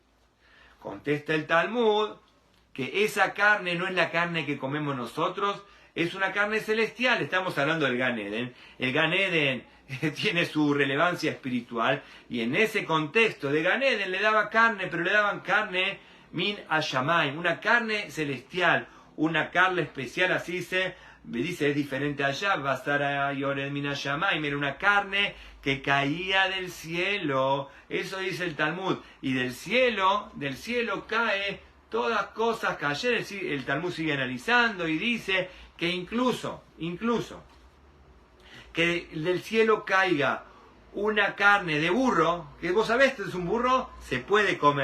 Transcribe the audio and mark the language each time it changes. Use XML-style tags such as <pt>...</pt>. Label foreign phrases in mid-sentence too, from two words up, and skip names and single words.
<es>Contesta el Talmud que esa carne no es la carne que comemos nosotros, es una carne celestial, estamos hablando del Gan Eden. El Gan Eden tiene su relevancia espiritual, y en ese contexto de Gan Eden le daba carne, pero le daban carne</es> <he>מן השמים,</he> <es>una carne celestial, una carne especial, así se dice, es diferente allá,</es> <he>בשרא יורד מן השמים,</he> <es>era una carne que caía del cielo, eso dice el Talmud, y del cielo cae todas cosas cayeron. El Talmud sigue analizando y dice que incluso que del cielo caiga una carne de burro, que vos sabés que es un burro, se puede comer.</es>